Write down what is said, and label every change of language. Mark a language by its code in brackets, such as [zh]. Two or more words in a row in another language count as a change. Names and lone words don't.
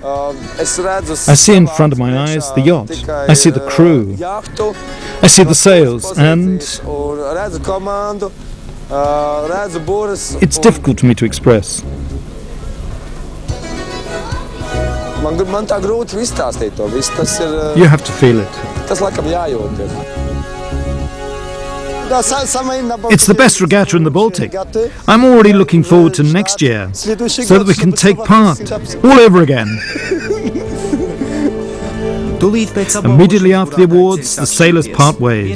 [en] I see in front of my eyes the yacht, I see the crew, I see the sails, and it's difficult for me to express. [lv] Man tā grūti izstāstīt to visu. Tas ir... [en] You have to feel it. [lv] Tas laikam jājūt ir. [en] It's the best regatta in the Baltic. I'm already looking forward to next year, so that we can take part all over again. Immediately after the awards, the sailors part ways.